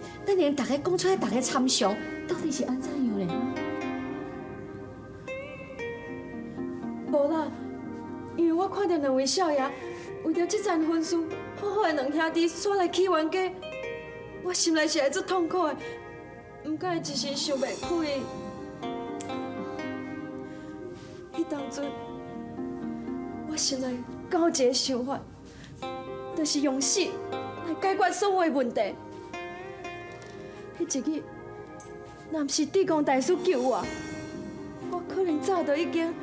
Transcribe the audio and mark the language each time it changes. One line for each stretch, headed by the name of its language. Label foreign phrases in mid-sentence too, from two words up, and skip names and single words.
Min Nan Chinese: 咱连大家讲出来，大家参详，到底是安怎样嘞？无啦，因为我看到两位少爷为着这桩婚事，好好的两兄弟煞来起冤家，我心内是会足痛苦的，毋过一时想袂开。迄当阵，我心内敢有一个想法，就是用死来解决所有的问题。迄一日，若毋是地公大师救我，我可能早就已经。